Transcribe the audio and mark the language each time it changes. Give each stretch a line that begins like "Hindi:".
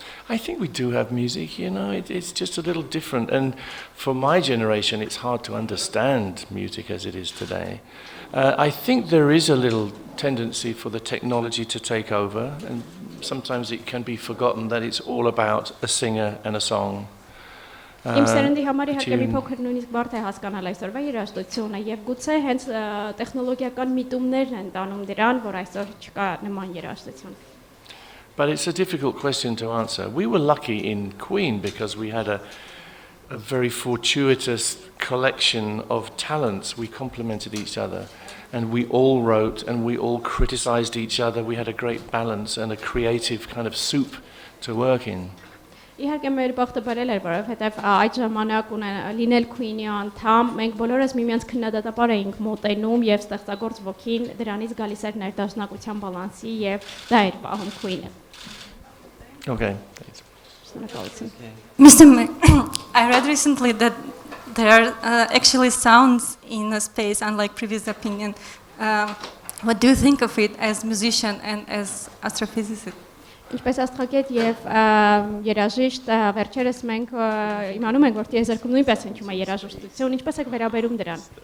English: I think we do have music, you know, it's just a little different. And for my generation, it's hard to understand music as it is today. I think there is a little tendency for the technology to take over, and sometimes it can be forgotten that it's all about a singer and a song.
Armenian: Իմ սերնդի համար իհարկե մի փոքր նույնիսկ բարդ է հասկանալ այսօրվա երաժշտությունը եւ գուցե հենց տեխնոլոգիական միտումներն են տանում դրան, որ այսօր չկա նման երաժշտություն։
English: But it's a difficult question to answer. We were lucky in Queen because we had a very fortuitous collection of talents. We complemented each other and we all wrote and we all criticized each other. We had a great balance and a creative kind of soup to work in.
Armenian: Իհարկե մեր բախտը բարել էր, որովհետև այդ ժամանակ լինել Queen-ի անդամ, մենք բոլորս միմյանց քննադատաբար էինք մոտենում եւ ստեղծագործ ոգին դրանից գալիս էր ներդաշնակության բալանսի եւ դա էր պահում Queen-ը։
English: Okay. Mr. May, I read recently that there are actually sounds in a space, unlike previous opinion. What do you think of it as musician and as astrophysicist?
Armenian: Ինչպես աստղագետ եւ երաժիշտ վերջերս մենք իմանում ենք որ տիեզերքում նույնպես հնչում է երաժշտություն, ինչպես եք վերաբերում դրան։